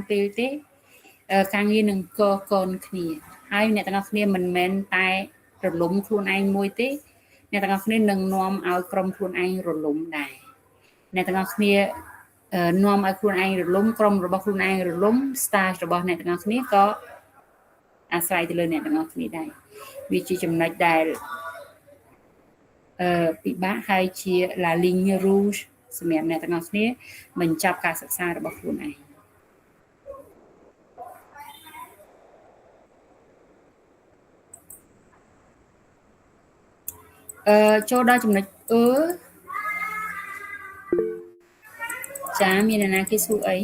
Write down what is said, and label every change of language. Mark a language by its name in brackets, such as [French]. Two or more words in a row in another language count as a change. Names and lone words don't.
[Khmer] ពេលទេការងារនឹងកកនគ្នាហើយអ្នកទាំងអស់គ្នាមិនមែនតែរលំខ្លួនឯងមួយទេអ្នកទាំងអស់គ្នានឹងនាំឲ្យក្រុមខ្លួនឯងរលំដែរអ្នកទាំងអស់គ្នានាំឲ្យខ្លួនឯងរលំក្រុមរបស់ខ្លួនឯងរលំ stage របស់អ្នកទាំងអស់គ្នាក៏អាស្រ័យទៅលើអ្នកទាំងអស់គ្នាដែរវាជាចំណុចដែល ពិបាកហើយជា [French] la ligne rouge [Khmer] សម្រាប់អ្នកទាំងអស់គ្នាបញ្ចប់ការសិក្សារបស់ខ្លួនឯងចូលដល់ចំណុចចាមានអ្នកណាគេសួរអី